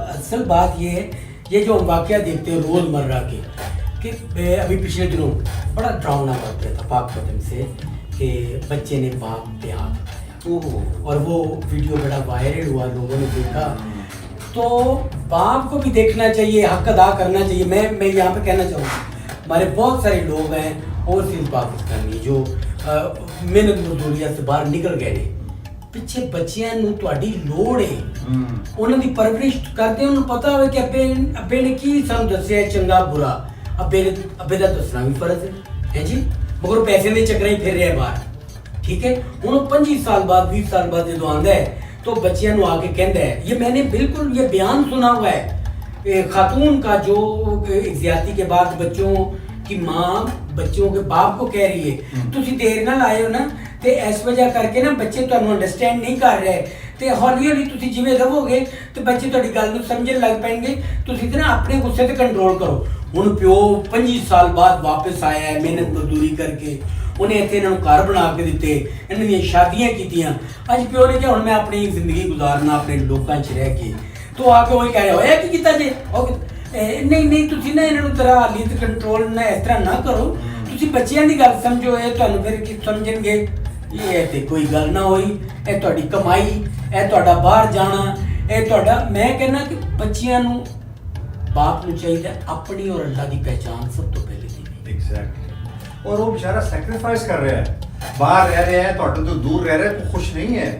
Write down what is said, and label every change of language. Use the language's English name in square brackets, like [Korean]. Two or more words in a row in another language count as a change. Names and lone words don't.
[Urdu] اصل بات یہ ہے, یہ جو ہم واقعہ دیکھتے ہیں روز مرہ کے کہ ابھی پچھلے دنوں بڑا ڈراؤنا واقعہ تھا پاک پتن سے کہ بچے نے باپ پہ ہاتھ اٹھایا اور وہ ویڈیو بڑا وائرل ہوا, لوگوں نے دیکھا. تو باپ کو بھی دیکھنا چاہیے, حق ادا کرنا چاہیے. میں یہاں پہ کہنا چاہوں گا ہمارے بہت سارے لوگ ہیں اوورسیز پاکستانی جو محنت مزدوریاں سے باہر نکل گئے نے, [Punjabi] ਪਿੱਛੇ ਬੱਚਿਆਂ ਨੂੰ ਤੁਹਾਡੀ ਲੋੜ ਹੈ, ਉਹਨਾਂ ਦੀ ਪਰਵਰਿਸ਼ ਕਰਦੇ ਉਹਨੂੰ ਪਤਾ ਹੋਵੇ ਕਿ ਅੱਬੇ ਨੇ ਕੀ ਸਾਨੂੰ ਦੱਸਿਆ ਚੰਗਾ ਬੁਰਾ, ਅੱਬੇ ਦਾ ਦੱਸਣਾ ਵੀ ਫਰਜ਼ ਹੈ ਜੀ, ਮਗਰ ਪੈਸੇ ਦੇ ਚੱਕਰਾਂ ਹੀ ਫਿਰ ਰਿਹਾ ਬਾਹਰ. ਠੀਕ ਹੈ, ਹੁਣ ਉਹ 25 ਸਾਲ ਬਾਅਦ 20 ਸਾਲ ਬਾਅਦ ਜਦੋਂ ਆਉਂਦਾ ہے تو بچیاں نو آ کے کہندا ہے, [Urdu] یہ میں نے بالکل یہ بیان سنا ہوا ہے خاتون کا جو زیادتی کے بعد بچوں کی ماں بچوں کے باپ کو کہہ رہی ہے [Punjabi] تسی دیر نال آئے ہو نا تے اس وجہ کر کے نا بچے تانوں انڈرسٹینڈ نہیں کر رہے تے ہولی ہولی تسی جویں رہو گے تے بچے تہاڈی گل نوں سمجھن لگ پین گے. تسی تے نا اپنے غصے تے کنٹرول کرو. ہن پیو 25 سال بعد واپس آیا ہے محنت مزدوری کر کے, انہیں اتنے انہوں گھر بنا کے دیتے, انہوں نے شادیاں کیتیاں. اج پیو نے کہا ہن میں اپنی زندگی گزارنا اپنے لوکاں چ رہ کے, تو آ کے وہی کہہ رہے ہو کی کیتا جے نہیں تسی نہ انہوں طرح حالی تے کنٹرول نہ اس طرح نہ کرو, تسی بچیاں دی گل سمجھو, اے تانوں پھر کی سمجھن گے یہ تے کوئی گل نہ ہوئی, اے تہاڈی کمائی, اے تہاڈا باہر جانا, اے تہاڈا. میں کہنا کہ بچیاں نوں باپ نو چاہیے اپنی اور اللہ دی پہچان سب تو پہلے دینی. ایگزیکٹلی. [Urdu] اور وہ بیچارہ سیکریفائس کر رہا ہے, باہر رہ رہے ہیں, [Punjabi] تہاڈے تو دور رہ رہے ہیں, [Urdu] تو خوش نہیں ہے